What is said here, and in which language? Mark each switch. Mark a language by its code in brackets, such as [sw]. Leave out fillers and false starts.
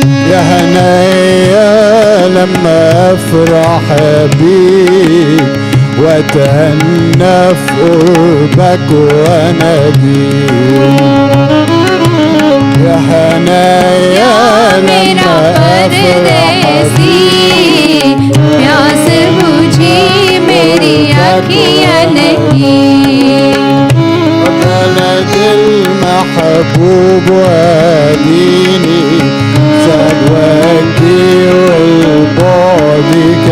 [ar] يا هنايا لما افرح بيك واتهنى في قربك واناديك يا هنايا لما افرح بيك [hi] प्यास बुझी मेरी अखियन की [ar] بلد المحبوب واديني زاد وجدي والبعد